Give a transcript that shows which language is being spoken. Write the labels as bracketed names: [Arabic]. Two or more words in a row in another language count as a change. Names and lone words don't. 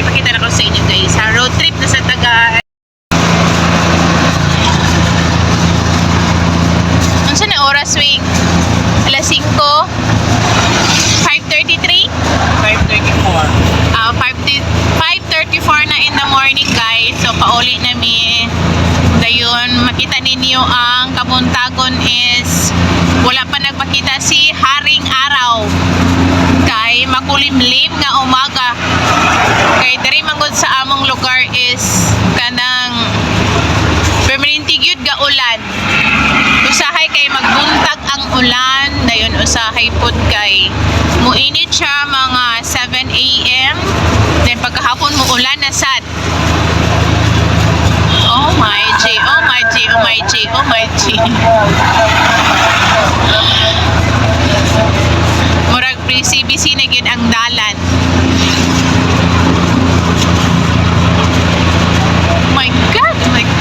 [Cebuano] Ipakita na ko sa inyo guys. Sa [English] road trip [Cebuano] na sa taga unsa na oras wing? Alas 5, 5:33? 524. 5:34 na [English] in the morning guys. [Cebuano] So pauli nami. Dayon makita ninyo ang kabuntagon is wala pa nagpakita si Haring Araw. Kay makulimlim nga umaga. Kay diri manggod sa among lugar is kanang permanente gyud ga ulan. Usahay kay magbuntag ang ulan, dayon usahay pod kay muinit siya mga 7 AM, then pagkahapon mo ulan na sad. [English] Oh my G, oh my G, oh my G, oh my G. [Cebuano] Murag busy na gyud ang dalan. [English] Oh my God, oh